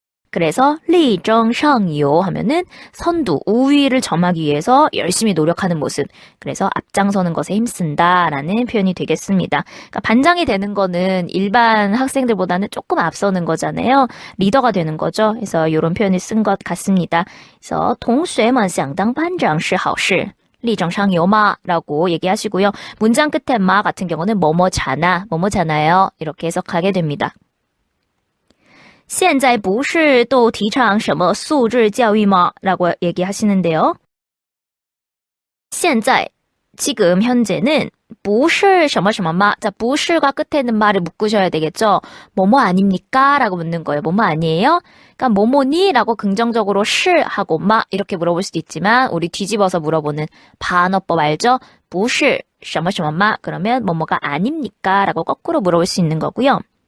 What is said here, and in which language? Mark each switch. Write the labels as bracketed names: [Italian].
[Korean] 그래서 리정 샹요 하면은 선두, 우위를 점하기 위해서 열심히 노력하는 모습. 그래서 앞장서는 것에 힘쓴다라는 표현이 되겠습니다. 그러니까 반장이 되는 거는 일반 학생들보다는 조금 앞서는 거잖아요. 리더가 되는 거죠. 그래서 이런 표현을 쓴 것 같습니다. [Chinese] 그래서 同学们想当班长是好事. [Korean] 리정상요마 라고 얘기하시고요. 문장 끝에 마 같은 경우는 뭐뭐잖아, 뭐뭐잖아요. 이렇게 해석하게 됩니다. [Chinese] 现在不是都提倡什么素质教育吗? [Korean] 라고 얘기하시는데요. 现在, 지금 현재는 [Chinese] 不是什么什么 [Korean] 마. 자, 不是가 끝에 있는 말을 묶으셔야 되겠죠. 뭐뭐 아닙니까? 라고 묻는 거예요. 뭐뭐 아니에요? 그러니까 뭐뭐니? 라고 긍정적으로 是 하고 마 이렇게 물어볼 수도 있지만 우리 뒤집어서 물어보는 반어법 알죠? [Chinese] 不是什么什么마. [Korean] 그러면 뭐뭐가 아닙니까? 라고 거꾸로 물어볼 수 있는 거고요.